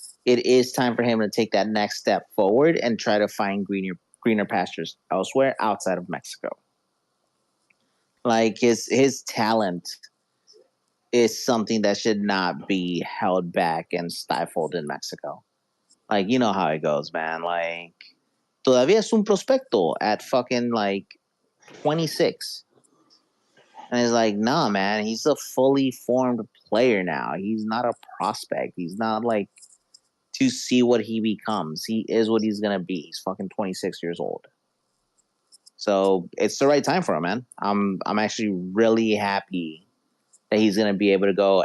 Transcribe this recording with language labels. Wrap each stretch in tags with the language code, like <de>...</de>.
<en>It is time for him to take that next step forward and try to find greener pastures elsewhere outside of Mexico. Like his talent is something that should not be held back and stifled in Mexico. Like, you know how it goes, man. Like,</en> <es>todavía es un prospecto</es> <en>at fucking like 26. And it's like, nah, man, he's a fully formed player now. He's not a prospect. He's not like to see what he becomes. He is what he's gonna be. He's fucking 26 years old. So it's the right time for him, man. I'm actually really happy that he's gonna be able to go.</en>